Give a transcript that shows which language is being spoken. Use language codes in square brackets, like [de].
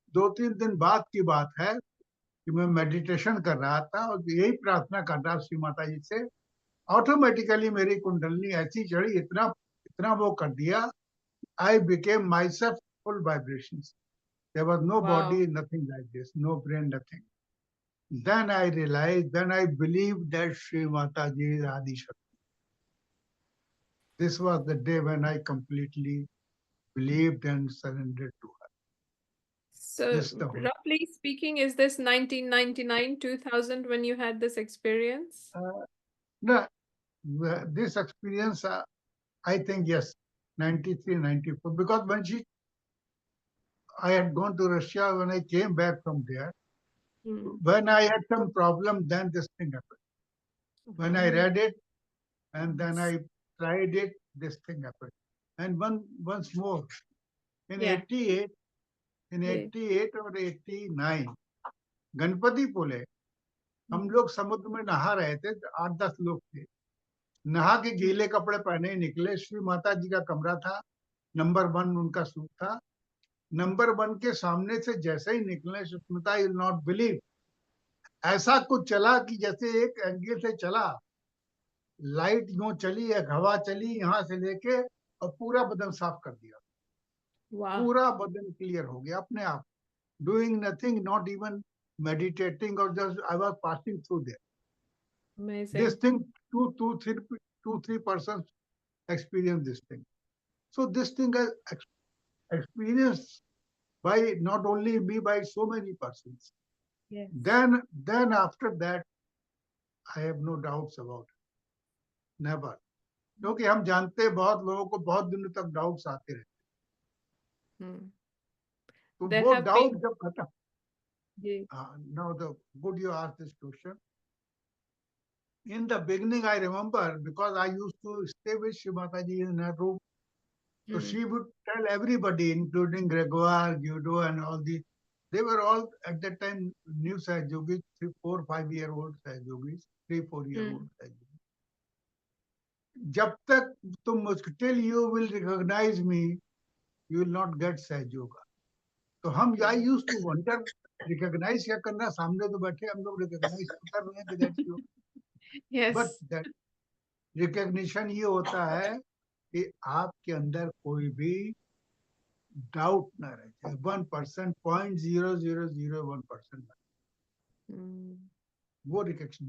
[hi] 2-3 दिन बाद की बात है कि मैं मेडिटेशन कर रहा था और यही प्रार्थना कर रहा श्री माता जी से। ऑटोमेटिकली मेरी कुंडलनी ऐसी चढ़ी, इतना इतना वो कर दिया, [en] I became myself full vibration. There was no [hi] वाह। [en] Body, nothing like this, no brain, nothing. Then I realized, then I believed that Sri Mataji is Adi Shakti. This was the day when I completely believed and surrendered to her. So This the whole. roughly speaking, is this 1999, 2000 when you had this experience? No, this experience, I think yes, 93, 94. Because I had gone to Russia, when I came back from there, when I had some problem, then this thing happened. When I read it, and then I tried it, this thing happened. And once more, in Yeah. 88, in Yeah. [hi] 88 और 89 गणपति पुले हम लोग समुद्र में नहा रहे थे, 8-10 लोग थे। नहा के गीले कपड़े पहने ही निकले। श्री माता जी का कमरा था, नंबर 1 उनका सूट था। नंबर 1 के सामने से जैसे ही निकले, Sushmita, [en] you will not believe, [hi] ऐसा कुछ चला कि जैसे एक एंगल से चला, लाइट यूं चली, एक हवा चली यहाँ से लेके, और पूरा बदन साफ कर दिया। वाह। पूरा बदन क्लियर हो गया अपने आप, [en] Doing nothing, not even meditating, or just I was passing through there. Amazing. This thing, two, three persons experience this thing. So this thing is experienced by not only me, by so many persons. Yes. Then after that, I have no doubts about it. Never. [hi] क्योंकि हम जानते हैं बहुत लोगों को बहुत दिनों तक डाउट्स आते रहते, तो [en] There [hi] वो [en] have [hi] डाउट [en] been. [hi] जब खत्म। जी। [en] Now the good you asked this question. In the beginning, I remember, because I used to stay with Shri Mataji in her room. So she would tell everybody, including Gregoire, Guido, and all these. They were all at that time new Sahajogis, 3, 4, 5-year-old Sahajogis, 3, 4-year-old Sahajogis. [hi] जब तक तुम मुझको, [en] till you will recognize me, you will not get Sahajoga. [hi] तो हम, [en] I used to wonder, [hi] recognize क्या करना, सामने तो बैठे हम लोग recognize कर रहे हैं कि [en] that's you. Yes. But that [hi] recognition ये होता है कि आपके अंदर कोई भी डाउट ना रह जाए, 1%, 0.0001%, वो रिकग्निशन।